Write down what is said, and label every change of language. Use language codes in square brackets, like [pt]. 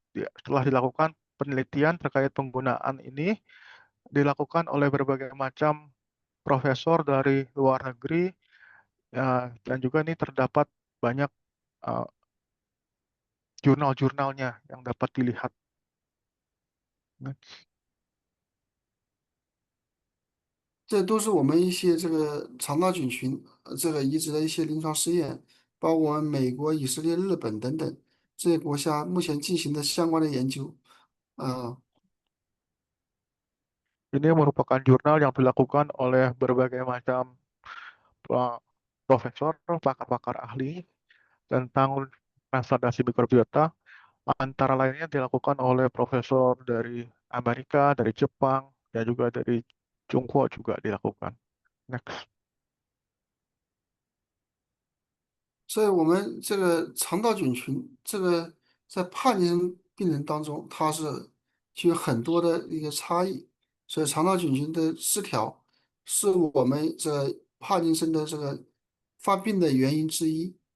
[id] Setelah dilakukan penelitian terkait penggunaan ini dilakukan oleh berbagai macam profesor dari luar negeri ya, dan juga ini terdapat banyak eh, jurnal-jurnalnya yang dapat dilihat. [zh] 这都是我们一些这个肠道菌群这个移植的一些临床试验，包括我们美国、以色列、日本等等这些国家目前进行的相关的研究。啊、 [id] Ini merupakan jurnal yang dilakukan oleh berbagai macam eh, profesor, pakar-pakar ahli tentang transplantasi mikrobiota, antara lainnya dilakukan oleh profesor dari Amerika, dari Jepang, dan juga dari Tiongkok juga dilakukan. [en] Next. [zh] 所以我们这个肠道菌群，这个在帕金森病人当中，它是具有很多的一个差异。所以肠道菌群的失调是我们这帕金森的这个发病的原因之一。